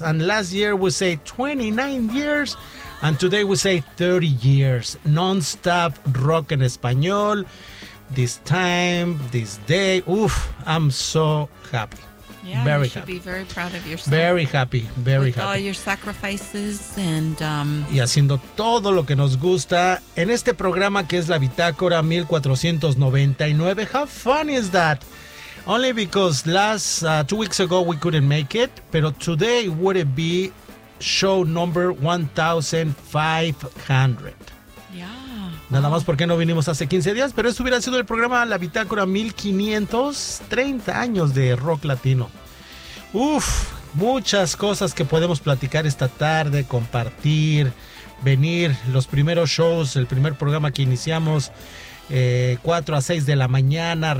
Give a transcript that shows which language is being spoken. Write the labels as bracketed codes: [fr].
[en] And last year we say 29 years. And today we say 30 years. Non-stop rock en español. This time, this day. Oof, I'm so happy. Yeah, very you should happy. Be very proud of yourself. Very happy, very with With all your sacrifices and... [es] Y haciendo todo lo que nos gusta en este programa que es La Bitácora 1499. [en] How fun is that? Only because last 2 weeks ago we couldn't make it, [es] pero [en] today would it be show number 1500. [es] Nada más porque no vinimos hace 15 días, pero esto hubiera sido el programa La Bitácora 1500, 30 años de rock latino. Uf, muchas cosas que podemos platicar esta tarde, compartir, venir, los primeros shows, el primer programa que iniciamos, 4 a 6 de la mañana.